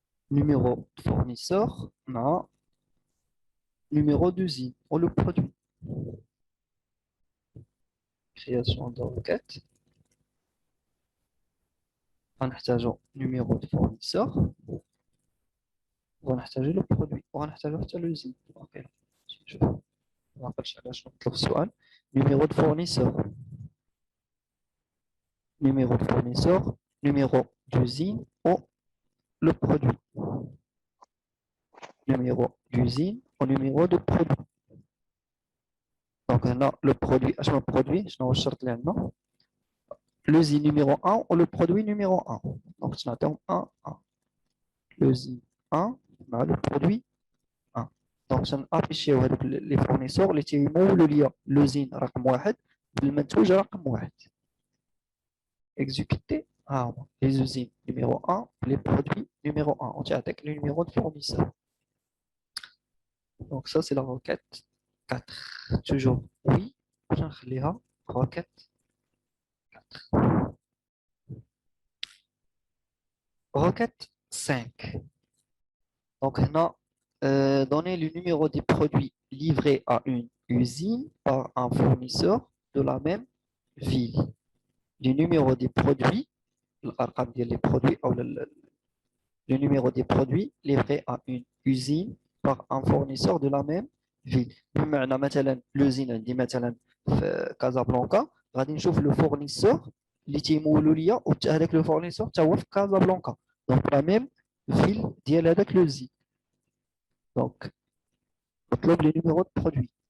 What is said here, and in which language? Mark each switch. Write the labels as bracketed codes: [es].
[fr] Numéro de fournisseur, non. Numéro d'usine ou le produit. Création de requête. [ar] غنحتاجو [fr] numéro de fournisseur [ar] وغنحتاجو le produit وغنحتاجو حتى l'usine. اوكي شوف ما عقلتش علاش نطلب السؤال. [fr] numéro de fournisseur, numéro de fournisseur, numéro d'usine ou le produit. Numéro d'usine ou numéro de produit. Donc هنا le produit اشنو produit [ar] شنو هو الشرط اللي عندنا [fr] l'usine numéro 1 ou le produit numéro 1. [ar] Donc تنعطيهم 1 1 l'usine 1 مع [fr] le produit 1. [ar] Donc تنافيشيو هذوك لي فورنيسور اللي تيمولوا ليا l'usine رقم 1 بالمنتوج رقم 1. [fr] exécuter les usines numéro 1 les produits numéro 1 on t'attaque le numéro de fournisseur. Donc ça c'est la requête 4. Toujours oui, je vais requête 4. Requête 5. Donc là, donner le numéro des produits livrés à une usine par un fournisseur de la même ville. Le numéro des produits, les produits ou le numéro des produits livrés à une usine par un fournisseur de la même فيل. [ar] بمعنى مثلا لوزين عندي مثلا في كازابلانكا، غادي نشوف لو فورنيسور اللي تيمولوا ليا، وهذاك لو فورنيسور حتى هو في كازابلانكا، دونك لا ميم فيل ديال هذاك لوزي. دونك نطلب لي نيميرو دو برودوي.